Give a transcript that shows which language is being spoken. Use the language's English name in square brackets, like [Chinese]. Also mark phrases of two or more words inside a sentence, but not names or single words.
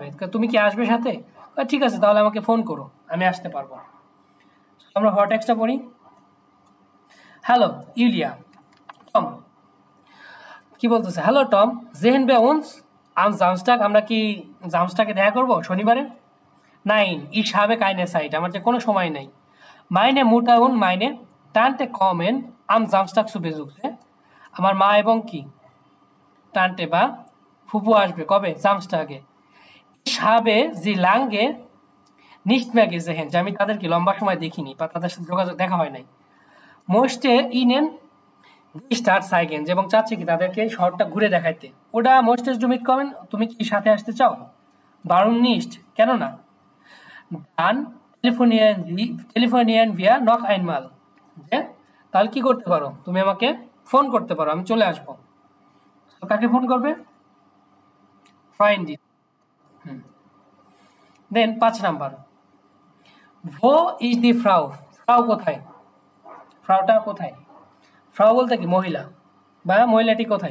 [Bangla] তুমি কি আসবে সাথে? ঠিক আছে তাহলে আমাকে ফোন করো, আমি আসতে পারবো। আমরা হট টেক্সটটা পড়ি। হ্যালো ইউলিয়া, টম কি বলতেছে? হ্যালো টম, [German] sehen wir uns am Samstag, [Bangla] আমরা কি জামস্টাকে দেখা করব শনিবারে? [German] Nein, ich habe keine Zeit, [Bangla] আমার যে কোনো সময় নেই। [German] Meine Mutter und meine Tante kommen am Samstag zu Besuch. [Bangla] আমার মা এবং কি টান্টে বা ফুপু আসবে কবে? জামস্টাগে। [German] Ich habe sie lange nicht mehr gesehen, [Bangla] যে আমি তাদেরকে লম্বা সময় দেখিনি বা তাদের সাথে যোগাযোগ দেখা হয় নাই। [German] Möchte ihnen die Stadt zeigen, [Bangla] এবং চাচ্ছে কি তাদেরকে শহরটা ঘুরে দেখাইতে। [German] ওটা möchtest du mitkommen, [Bangla] তুমি কি সাথে আসতে চাও? [German] Warum nicht, [Bangla] কেন না? [German] Dann telefonieren wir noch einmal. [Bangla] যে তাহলে কি করতে পারো, তুমি আমাকে ফোন করতে পারো, আমি চলে আসবো। তো কাকে ফোন করবে? ফ্রেন্ড। দেন 5 নাম্বার, [German] Wo ist die Frau, [Bangla] ফ্রাউ কোথায়? ফ্রাউটা কোথায়? ফ্রাউ বলতে কি মহিলা, বা মহিলাটি কোথায়?